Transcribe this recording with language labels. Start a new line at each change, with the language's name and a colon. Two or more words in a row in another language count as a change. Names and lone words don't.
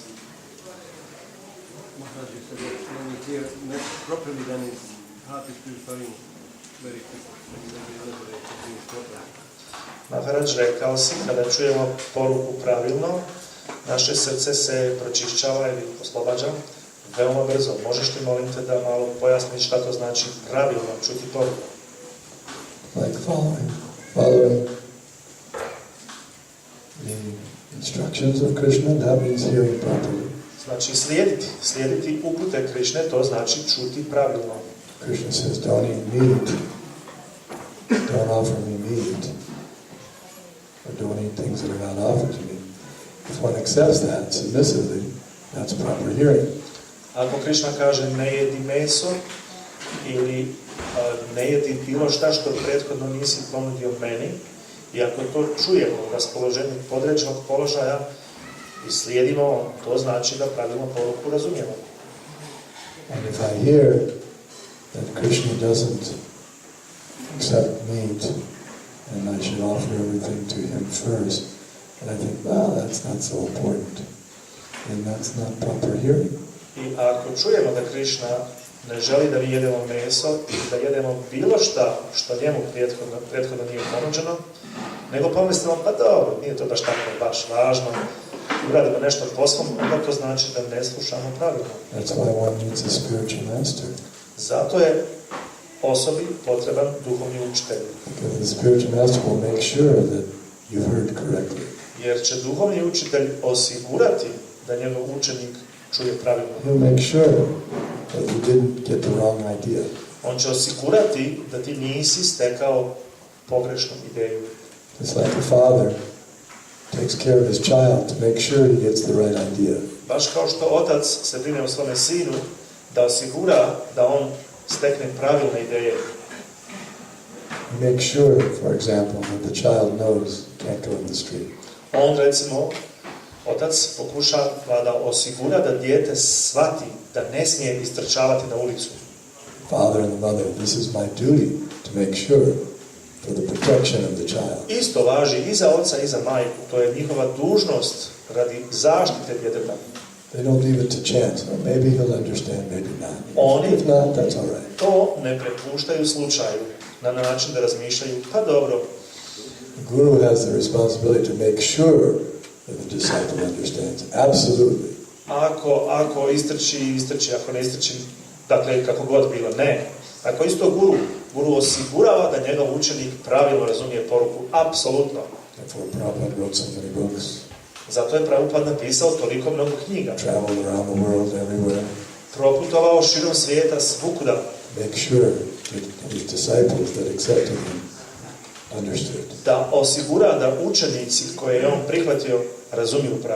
English: Maharaj, you said that when you hear properly, then his heart is purifying very quickly.
Serbian: Maharaj, rekao si, kada čujemo poruku pravilno, naše srce se pročišćava ili oslobađa veoma brzo. Možeš ti, molim te, da malo pojasniš šta to znači pravilno čuti poruku?
English: Like following the instructions of Krishna, that means hearing properly.
Serbian: Znači slijediti upute Krišne, to znači čuti pravilno.
English: Krishna says, don't eat meat, don't offer me meat, or don't eat things that are not offered to me. If one accepts that submissively, that's proper hearing.
Serbian: Ako Krišna kaže ne jedi meso ili ne jedi bilo šta što prethodno nisi ponudio meni, i ako to čujemo u raspoloženju podređenog položaja i slijedimo, to znači da pravilno poruku razumijemo.
English: And if I hear that Krishna doesn't accept meat and I should offer everything to him first, and I think, well, that's not so important, and that's not proper hearing.
Serbian: I ako čujemo da Krišna ne želi da mi jedemo meso i da jedemo bilo šta što njemu prethodno nije ponuđeno, nego pomislimo, pa dobro, nije to baš tako baš važno, uradimo nešto po svom, onda to znači da ne slušamo pravilno.
English: That's why one needs a spiritual master.
Serbian: Zato je osobi potreban duhovni učitelj.
English: Because the spiritual master will make sure that you heard correctly.
Serbian: Jer će duhovni učitelj osigurati da njegov učenik čuje pravilno.
English: He'll make sure that you didn't get the wrong idea.
Serbian: On će osigurati da ti nisi stekao pogrešnu ideju.
English: It's like a father takes care of his child to make sure he gets the right idea.
Serbian: Baš kao što otac se brine o svome sinu da osigura da on stekne pravilne ideje.
English: He makes sure, for example, that the child knows he can't go in the street.
Serbian: On, recimo, otac pokušava da osigura da dijete shvati da ne smije istrčavati na ulicu.
English: Father and the mother, this is my duty to make sure for the protection of the child.
Serbian: Isto važi i za oca i za majku. To je njihova dužnost radi zaštite djeteta.
English: They don't leave it to chance. Well, maybe he'll understand, maybe not.
Serbian: Oni
English: If not, that's all right.
Serbian: to ne prepuštaju slučaju na način da razmišljaju, pa dobro.
English: The guru has the responsibility to make sure that the disciple understands. Absolutely.
Serbian: Ako istrči, ako ne istrči, dakle, kako god bilo, ne. Ako isto guru osigurava da njegov učenik pravilno razumije poruku, apsolutno.
English: Therefore, Prabhupada wrote so many books.
Serbian: Zato je Prabhupada napisao toliko mnogo knjiga.
English: Traveled around the world, everywhere.
Serbian: Proputovao širom svijeta, svukuda.
English: Make sure that his disciples that accepted him understood.
Serbian: Da osigura da učenici koje je on prihvatio razumiju pravilno.